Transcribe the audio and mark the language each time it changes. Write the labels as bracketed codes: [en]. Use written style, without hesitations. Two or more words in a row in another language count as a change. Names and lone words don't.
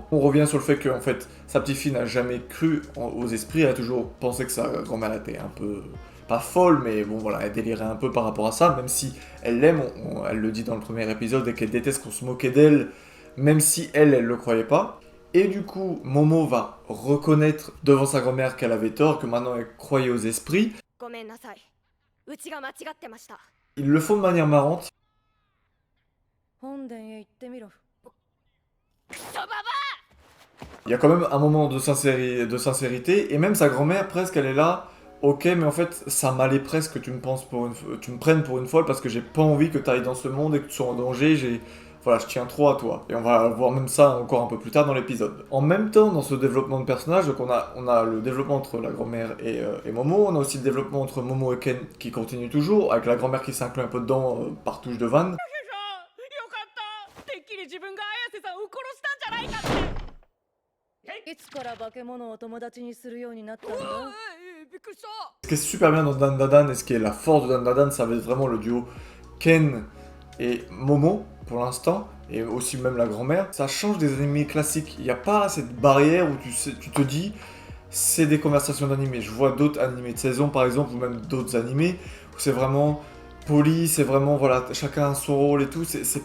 [fr] On revient sur le fait que en fait, sa petite fille n'a jamais cru aux esprits, elle a toujours pensé que sa grand-mère était un peu pas folle, mais bon voilà, elle délirait un peu par rapport à ça, même si elle l'aime, elle le dit dans le premier épisode, et qu'elle déteste qu'on se moquait d'elle, même si elle le croyait pas. Et du coup, Momo va reconnaître devant sa grand-mère qu'elle avait tort, que maintenant elle croyait aux esprits. [ja] ごめんなさい。うちが間違ってました。 [fr] Ils le font de manière marrante. [ja] 本殿へ行ってみろ。 [fr] Il y a quand même un moment de sincérité, et même sa grand-mère, presque, elle est là. Ok, mais en fait, ça m'allait presque que tu me prennes pour une folle parce que j'ai pas envie que tu ailles dans ce monde et que tu sois en danger. Voilà, je tiens trop à toi. Et on va voir même ça encore un peu plus tard dans l'épisode. En même temps, dans ce développement de personnage, donc on a le développement entre la grand-mère et Momo. On a aussi le développement entre Momo et Ken qui continue toujours, avec la grand-mère qui s'inclut un peu dedans par touche de vanne. [ja] よかった。てっきり自分が綾瀬さんを殺したんじゃないかって。いつから化け物を友達にするようになったんだ。びっくりした。 [fr] Ce qui est super bien dans Dan Dadan et ce qui est la force de Dan Dadan, ça va être vraiment le duo Ken et Momo pour l'instant, et aussi même la grand-mère. Ça change des animés classiques. Il n'y a pas cette barrière où tu te dis c'est des conversations d'animés. Je vois d'autres animés de saison par exemple, ou même d'autres animés où c'est vraiment poli, c'est vraiment voilà, chacun a son rôle et tout.